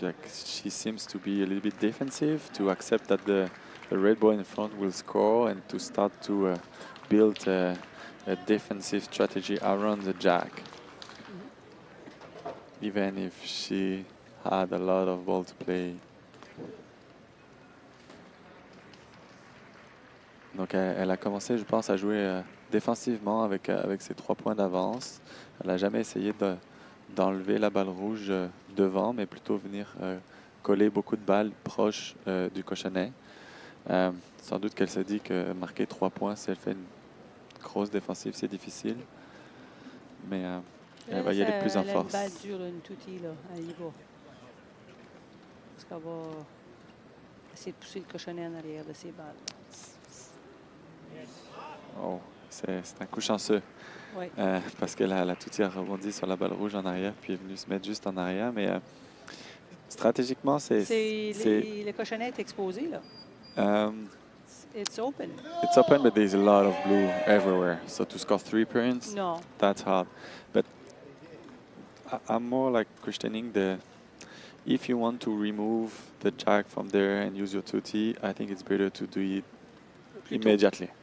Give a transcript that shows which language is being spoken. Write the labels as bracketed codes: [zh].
[en] Like she seems to be a little bit defensive, to accept that the red ball in front will score, and to start to build a defensive strategy around the jack. Even if she had a lot of ball to play. [fr] Donc elle a commencé, je pense, à jouer défensivement avec ses 3 points d'avance. Elle n'a jamais essayé d'enlever la balle rouge devant, mais plutôt venir coller beaucoup de balles proches du cochonnet. Sans doute qu'elle se dit que marquer 3 points, si elle fait une grosse défensive, c'est difficile. Mais elle va y aller plus en force. Elle a une balle dure, une toutie, là. Elle y va. Parce qu'elle va essayer de pousser le cochonnet en arrière de ses balles. Oh, c'est un coup chanceux. Oui. Parce que la toutie a rebondi sur la balle rouge en arrière, puis est venue se mettre juste en arrière. Mais stratégiquement, le cochonnet est exposé, là. [en] It's open. It's open, but there's a lot of blue everywhere. So to score 3 points, no, that's hard. But I'm more like questioning if you want to remove the jack from there and use your tutti, I think it's better to do it immediately.